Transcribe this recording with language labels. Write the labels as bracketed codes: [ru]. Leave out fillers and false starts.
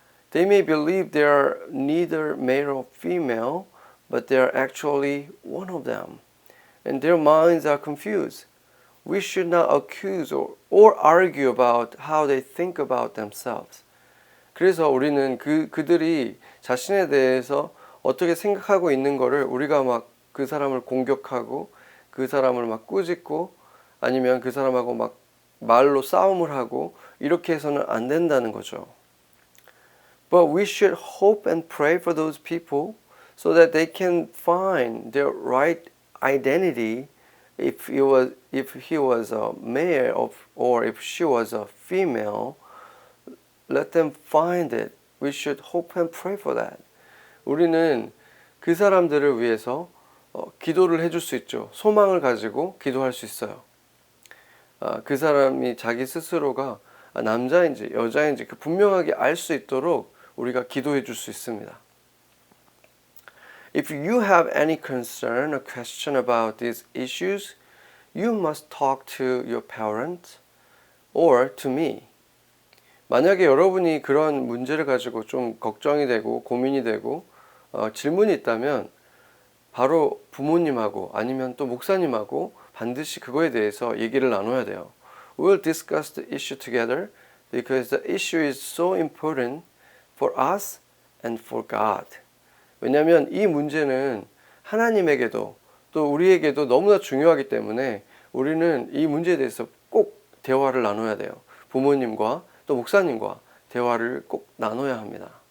[en] They may believe they are neither male or female, but they are actually one of them. And their minds are confused. We should not accuse or argue about how they think about themselves. [ko] 그래서 우리는 그들이 자신에 대해서 어떻게 생각하고 있는 거를 우리가 막 그 사람을 공격하고 그 사람을 막 꾸짖고 아니면 그 사람하고 막 말로 싸움을 하고 이렇게 해서는 안 된다는 거죠. [en] But we should hope and pray for those people so that they can find their right identity. If he was a male or if she was a female, let them find it. We should hope and pray for that. [ko] 우리는 그 사람들을 위해서 기도를 해줄 수 있죠. 소망을 가지고 기도할 수 있어요. 그 사람이 자기 스스로가 남자인지 여자인지 분명하게 알 수 있도록 우리가 기도해 줄 수 있습니다. [en] If you have any concern or question about these issues, you must talk to your parents or to me. [ko] 만약에 여러분이 그런 문제를 가지고 좀 걱정이 되고 고민이 되고 질문이 있다면 바로 부모님하고 아니면 또 목사님하고 반드시 그거에 대해서 얘기를 나눠야 돼요. [en] We'll discuss the issue together because the issue is so important for us and for God. [ko] 왜냐하면 이 문제는 하나님에게도 또 우리에게도 너무나 중요하기 때문에 우리는 이 문제에 대해서 꼭 대화를 나눠야 돼요. 부모님과 또 목사님과 대화를 꼭 나눠야 합니다.